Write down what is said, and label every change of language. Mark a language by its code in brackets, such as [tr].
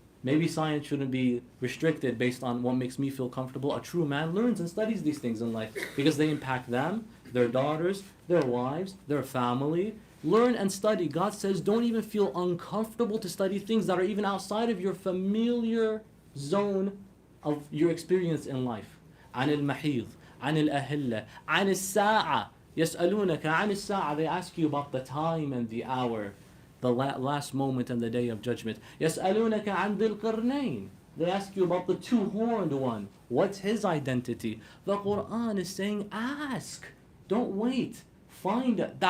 [en] Maybe science shouldn't be restricted based on what makes me feel comfortable. A true man learns and studies these things in life because they impact them, their daughters, their wives, their family. Learn and study. God says don't even feel uncomfortable to study things that are even outside of your familiar zone of your experience in life. [ar] عن المحيض, عن الأهلة, عن الساعة. يسألونك عن الساعة. [en] They ask you about the time and the hour, the last moment and the day of judgment. [ar] يسألونك عن ذي القرنين. [en] They ask you about the two-horned one. What's his identity? The Qur'an is saying, ask. Don't wait. Find it.